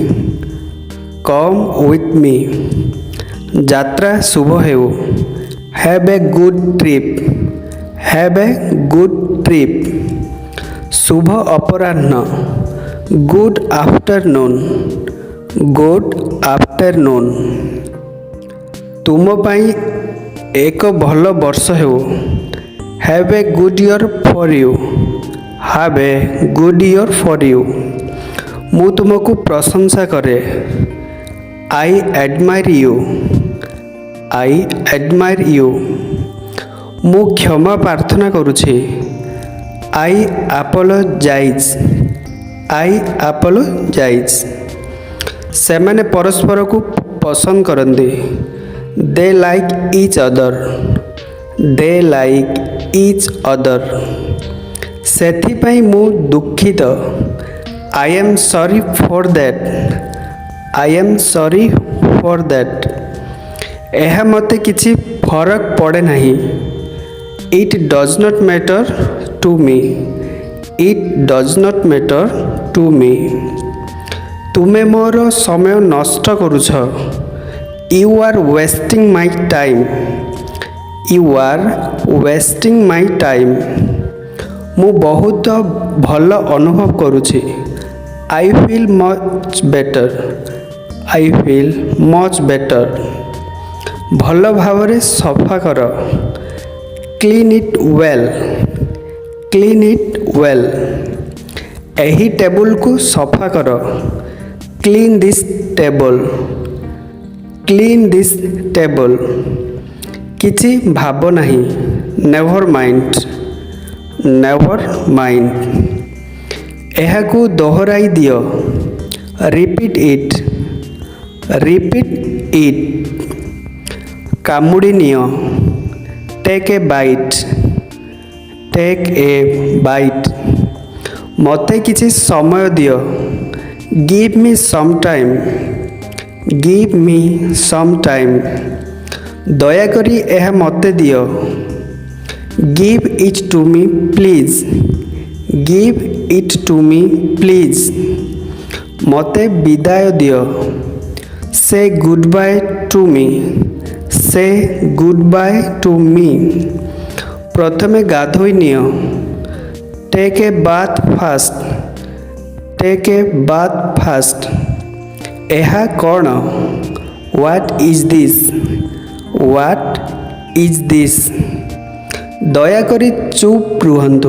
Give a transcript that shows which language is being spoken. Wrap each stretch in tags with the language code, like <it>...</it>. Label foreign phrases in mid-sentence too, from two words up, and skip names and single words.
<en>Come with me.</en> <or>ଯାତ୍ରା ଶୁଭ ହେଉ।</or> <en>Have a good trip. Have a good trip.</en> <or>ଶୁଭ ଅପରାହ୍ନ।</or> <en>Good afternoon. Good afternoon.</en> <or>ତୁମ ପାଇଁ ଏକ ଭଲ ବର୍ଷ ହେଉ।</or> <en>Have a good year for you. Have a good year for you.</en> <or>ମୁଁ ତୁମକୁ ପ୍ରଶଂସା କରେ।</or> <en>I admire you. I admire you.</en> <or>ମୁଁ କ୍ଷମା ପ୍ରାର୍ଥନା କରୁଛି।</or> <en>I apologize. I apologize.</en> <or>ସେମାନେ ପରସ୍ପରକୁ ପସନ୍ଦ କରନ୍ତି।</or> <en>They like each other. They like each other.</en> <or>ସେଥିପାଇଁ ମୁଁ ଦୁଃଖିତ।</or> <en>I am sorry for that. I am sorry for that.</en> <or>ଏହା ମୋତେ କିଛି ଫରକ ପଡ଼େ ନାହିଁ।</or> <en>It does not matter to me. It does not matter to me.</en> <or>ତୁମେ ମୋର ସମୟ ନଷ୍ଟ କରୁଛ।</or> <en>You are wasting my time. You are wasting my time.</en> <or>ମୁଁ ବହୁତ ଭଲ ଅନୁଭବ କରୁଛି।</or> <en>I feel much better. I feel much better.</en> <or>ଭଲ ଭାବରେ ସଫା କର।</or> <en>Clean it well. Clean it well.</en> <or>ଏହି ଟେବୁଲକୁ ସଫା କର।</or> <en>Clean this table. Clean this table.</en> <or>କିଛି ଭାବ ନାହିଁ।</or> <en>Never mind. Never mind.</en> <or>ଏହାକୁ ଦୋହରାଇ ଦିଅ।</or> <en>Repeat it. Repeat it.</en> <or>କାମୁଡ଼ି ନିଅ।</or> <en>Take a bite. Take a bite.</en> <or>ମୋତେ କିଛି ସମୟ ଦିଅ।</or> <en>Give me some time. Give me some time.</en> <or>ଦୟାକରି ଏହା ମୋତେ ଦିଅ।</or> <en>Give it to me please. Give it to me please.</en> <or>ମୋତେ ବିଦାୟ ଦିଅ।</or> <en>Say goodbye to me. Say goodbye to me.</en> <or>ପ୍ରଥମେ ଗାଧୋଇ ନିଅ।</or> <en>Take a bath fast. Take a bath fast.</en> <or>ଏହା କ'ଣ?</or> <en>What is this? What is this?</en> <or>ଦୟାକରି ଚୁପ୍ ରୁହନ୍ତୁ।</or>